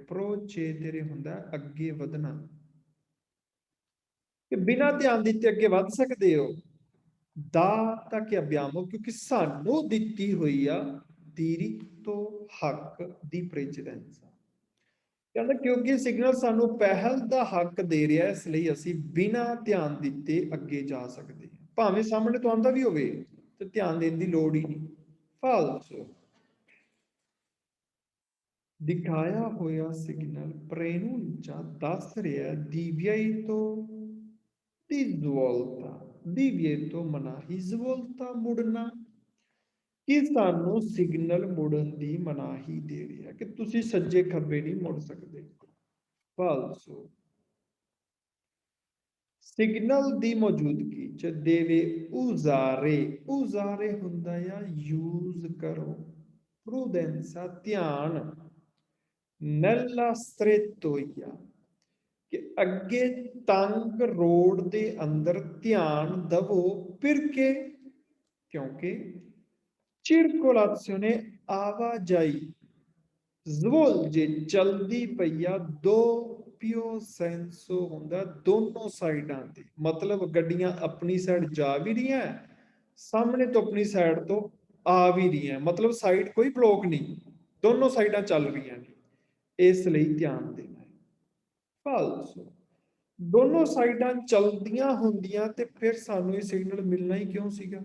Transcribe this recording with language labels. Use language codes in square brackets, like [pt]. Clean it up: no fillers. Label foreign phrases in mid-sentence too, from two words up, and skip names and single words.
[pa] procedere ਹੁੰਦਾ ਅੱਗੇ ਵਧਣਾ, ਕਿ ਬਿਨਾ ਧਿਆਨ ਦਿੱਤੇ ਅੱਗੇ ਵੱਧ ਸਕਦੇ ਹੋ। [it] data che abbiamo [pa] ਕਿਉਂਕਿ ਸਾਨੂੰ ਦਿੱਤੀ ਹੋਈ ਆ diritto ਹੱਕ ਦੀ precedenza। ਕਹਿੰਦਾ ਕਿਉਂਕਿ ਸਿਗਨਲ ਸਾਨੂੰ ਪਹਿਲ ਦਾ ਹੱਕ ਦੇ ਰਿਹਾ ਇਸ ਲਈ ਅਸੀਂ ਬਿਨਾ ਧਿਆਨ ਦਿੱਤੇ ਅੱਗੇ ਜਾ ਸਕਦੇ ਹਾਂ, ਭਾਵੇਂ ਸਾਹਮਣੇ ਤੋਂ ਆਉਂਦਾ ਵੀ ਹੋਵੇ ਤੇ ਧਿਆਨ ਦੇਣ ਦੀ ਲੋੜ ਹੀ ਨਹੀਂ। ਫਾਲਸ, ਦਿਖਾਇਆ ਹੋਇਆ ਸਿਗਨਲ preannuncia ਦੱਸ ਰਿਹਾ [it] divieto di svolta, [pa] divieto ਮਨਾਹੀ, svolta ਮੁੜਨਾ, ਕਿ ਸਾਨੂੰ ਸਿਗਨਲ ਮੁੜਨ ਦੀ ਮਨਾਹੀ ਦੇ ਰਿਹਾ ਕਿ ਤੁਸੀਂ ਸੱਜੇ ਖੱਬੇ ਨਹੀਂ ਮੁੜ ਸਕਦੇ। ਫਾਲਸੋ, ਸਿਗਨਲ ਦੀ ਮੌਜੂਦਗੀ ਚ ਦੇਵੇ usare, usare ਹੁੰਦਾ ਆ ਯੂਜ਼ ਕਰੋ, prudenza ਧਿਆਨ, [it] nella strettoia [pa] ਕਿ ਅੱਗੇ ਤੰਗ ਰੋਡ ਦੇ ਅੰਦਰ ਧਿਆਨ ਦਵੋ, perché ਕਿਉਂਕਿ circolazione ਆਵਾਜਾਈ svolge ਚਲਦੀ ਪਈ ਆ [it] doppio senso [pa] ਹੁੰਦਾ ਦੋਨੋਂ ਸਾਈਡਾਂ ਤੇ, ਮਤਲਬ ਗੱਡੀਆਂ ਆਪਣੀ ਸਾਈਡ ਜਾ ਵੀ ਰਹੀਆਂ ਸਾਹਮਣੇ ਤੋਂ ਆਪਣੀ ਸਾਈਡ ਤੋਂ ਆ ਵੀ ਰਹੀਆਂ, ਮਤਲਬ ਸਾਈਡ ਕੋਈ ਬਲੋਕ ਨਹੀਂ, ਦੋਨੋਂ ਸਾਈਡਾਂ ਚੱਲ ਰਹੀਆਂ ਨੇ, ਇਸ ਲਈ ਧਿਆਨ ਦੇਣਾ ਹੈ। ਫਾਲਸ, ਦੋਨੋਂ ਸਾਈਡਾਂ ਚਲਦੀਆਂ ਹੁੰਦੀਆਂ ਤੇ ਫਿਰ ਸਾਨੂੰ ਇਹ ਸਿਗਨਲ ਮਿਲਣਾ ਹੀ ਕਿਉਂ ਸੀਗਾ।